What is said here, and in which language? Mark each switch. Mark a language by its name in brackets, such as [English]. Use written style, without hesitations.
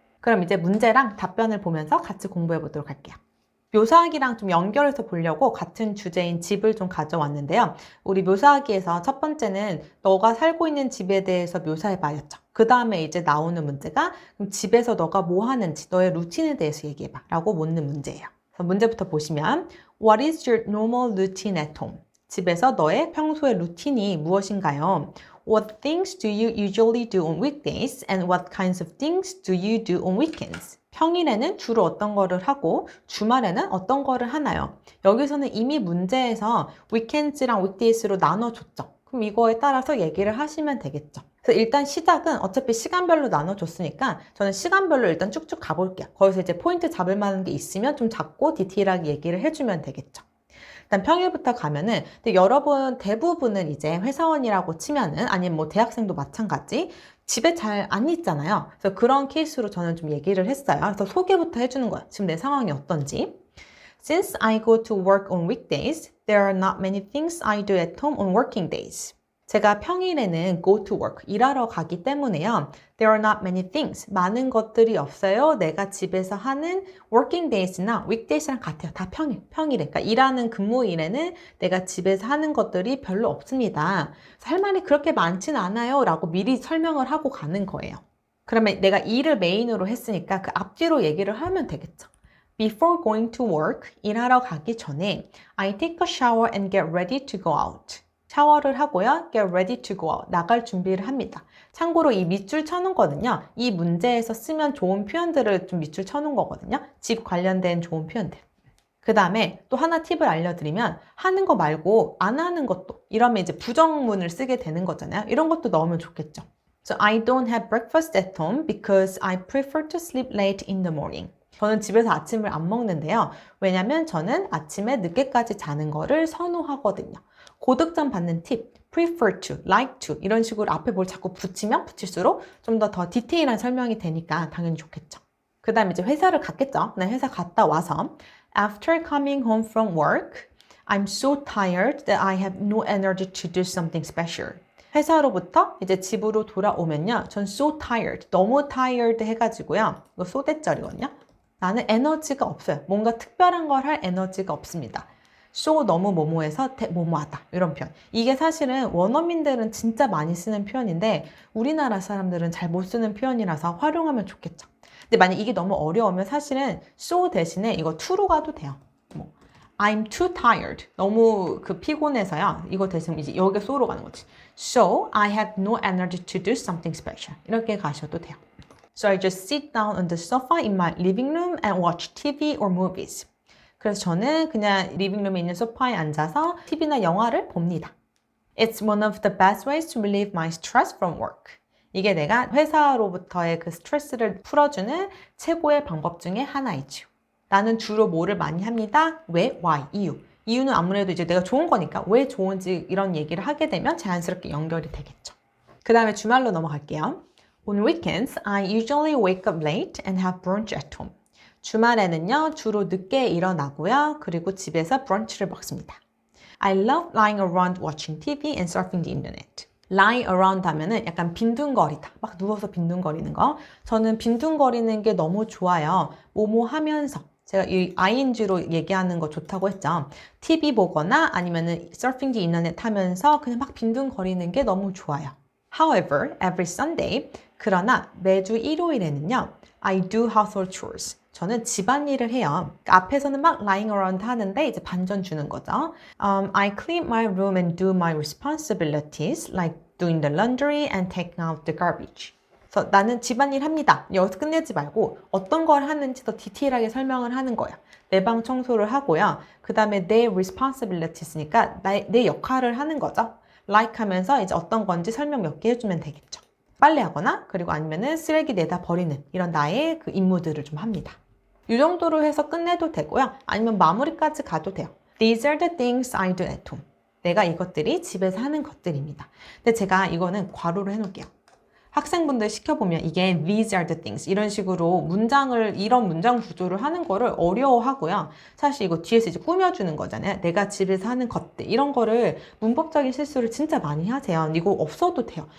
[Korean] 그럼 이제 문제랑 답변을 보면서 같이 공부해 보도록 할게요. 묘사하기랑 좀 연결해서 보려고 같은 주제인 집을 좀 가져왔는데요. 우리 묘사하기에서 첫 번째는 너가 살고 있는 집에 대해서 묘사해봐였죠. 그 다음에 이제 나오는 문제가 그럼 집에서 너가 뭐 하는지 너의 루틴에 대해서 얘기해봐 라고 묻는 문제예요. 그래서 문제부터 보시면 [English] What is your normal routine at home? [Korean] 집에서 너의 평소의 루틴이 무엇인가요? [English] What things do you usually do on weekdays and what kinds of things do you do on weekends? [Korean] 평일에는 주로 어떤 거를 하고 주말에는 어떤 거를 하나요? 여기서는 이미 문제에서 weekends랑 weekdays로 나눠줬죠. 그럼 이거에 따라서 얘기를 하시면 되겠죠. 그래서 일단 시작은 어차피 시간별로 나눠줬으니까 저는 시간별로 일단 쭉쭉 가볼게요. 거기서 이제 포인트 잡을 만한 게 있으면 좀 잡고 디테일하게 얘기를 해주면 되겠죠. 일단 평일부터 가면은 근데 여러분 대부분은 이제 회사원이라고 치면은 아니면 뭐 대학생도 마찬가지 집에 잘 안 있잖아요. 그래서 그런 케이스로 저는 좀 얘기를 했어요. 그래서 소개부터 해주는 거예요. 지금 내 상황이 어떤지. [English] Since I go to work on weekdays, there are not many things I do at home on working days. [Korean] 제가 평일에는 [English] go to work, [Korean] 일하러 가기 때문에요. [English] There are not many things, [Korean] 많은 것들이 없어요. 내가 집에서 하는 working days나 weekdays랑 같아요. 다 평일에. 그러니까 일하는 근무일에는 내가 집에서 하는 것들이 별로 없습니다. 할 말이 그렇게 많진 않아요. 라고 미리 설명을 하고 가는 거예요. 그러면 내가 일을 메인으로 했으니까 그 앞뒤로 얘기를 하면 되겠죠. [English] Before going to work, [Korean] 일하러 가기 전에 [English] I take a shower and get ready to go out. [Korean] 샤워를 하고요. [English] Get ready to go out. [Korean] 나갈 준비를 합니다. 참고로 이 밑줄 쳐놓은 거는요. 이 문제에서 쓰면 좋은 표현들을 좀 밑줄 쳐놓은 거거든요. 집 관련된 좋은 표현들. 그 다음에 또 하나 팁을 알려드리면 하는 거 말고 안 하는 것도 이러면 이제 부정문을 쓰게 되는 거잖아요. 이런 것도 넣으면 좋겠죠. [English] So I don't have breakfast at home because I prefer to sleep late in the morning. [Korean] 저는 집에서 아침을 안 먹는데요. 왜냐면 저는 아침에 늦게까지 자는 거를 선호하거든요. 고득점 받는 팁, prefer to, like to 이런 식으로 앞에 뭘 자꾸 붙이면 붙일수록 좀 더 디테일한 설명이 되니까 당연히 좋겠죠. 그 다음에 이제 회사를 갔겠죠. 네, 회사 갔다 와서 [English] After coming home from work, I'm so tired that I have no energy to do something special. [Korean] 회사로부터 이제 집으로 돌아오면요. 전 so tired, 너무 tired 해가지고요. 이거 소대절이거든요. 나는 에너지가 없어요. 뭔가 특별한 걸 할 에너지가 없습니다. so 너무 뭐뭐해서 뭐뭐하다 이런 표현. 이게 사실은 원어민들은 진짜 많이 쓰는 표현인데 우리나라 사람들은 잘 못 쓰는 표현이라서 활용하면 좋겠죠. 근데 만약 이게 너무 어려우면 사실은 so 대신에 이거 to로 가도 돼요. 뭐 [English] I'm too tired. [Korean] 너무 피곤해서요. 이거 대신 이제 여기 so로 가는 거지. [English] So I have no energy to do something special. [Korean] 이렇게 가셔도 돼요. [English] So I just sit down on the sofa in my living room and watch TV or movies. [Korean] 그래서 저는 그냥 리빙룸에 있는 소파에 앉아서 TV나 영화를 봅니다. [English] It's one of the best ways to relieve my stress from work. [Korean] 이게 내가 회사로부터의 그 스트레스를 풀어주는 최고의 방법 중에 하나이죠. 나는 주로 뭐를 많이 합니다. 왜? Why? 이유. 이유는 아무래도 이제 내가 좋은 거니까 왜 좋은지 이런 얘기를 하게 되면 자연스럽게 연결이 되겠죠. 그 다음에 주말로 넘어갈게요. [English] On weekends, I usually wake up late and have brunch at home. [Korean] 주말에는요, 주로 늦게 일어나고요. 그리고 집에서 브런치를 먹습니다. [English] I love lying around watching TV and surfing the internet. [Korean] lie around 하면은 약간 빈둥거리다. 막 누워서 빈둥거리는 거. 저는 빈둥거리는 게 너무 좋아요. 뭐뭐 하면서. 제가 이 ing로 얘기하는 거 좋다고 했죠. TV 보거나 아니면은 [English] surfing the internet [Korean] 하면서 그냥 막 빈둥거리는 게 너무 좋아요. [English] However, every Sunday, [Korean] 그러나 매주 일요일에는요, [English] I do household chores. [Korean] 저는 집안일을 해요. 앞에서는 막 lying around 하는데 이제 반전 주는 거죠. [English] I clean my room and do my responsibilities like doing the laundry and taking out the garbage. [Korean] 그래서 나는 집안일 합니다. 여기서 끝내지 말고 어떤 걸 하는지 더 디테일하게 설명을 하는 거예요. 내 방 청소를 하고요. 그 다음에 내 responsibilities니까 내 역할을 하는 거죠. like 하면서 이제 어떤 건지 설명 몇 개 해주면 되겠죠. 빨래하거나 그리고 아니면은 쓰레기 내다 버리는 이런 나의 그 임무들을 좀 합니다. 이 정도로 해서 끝내도 되고요. 아니면 마무리까지 가도 돼요. [English] These are the things I do at home. [Korean] 내가 이것들이 집에서 하는 것들입니다. 근데 제가 이거는 괄호로 해놓을게요. 학생분들 시켜보면 이게 [English] these are the things [Korean] 이런 식으로 이런 문장 구조를 하는 거를 어려워하고요. 사실 이거 뒤에서 이제 꾸며주는 거잖아요. 내가 집에서 하는 것들 이런 거를 문법적인 실수를 진짜 많이 하세요. 이거 없어도 돼요.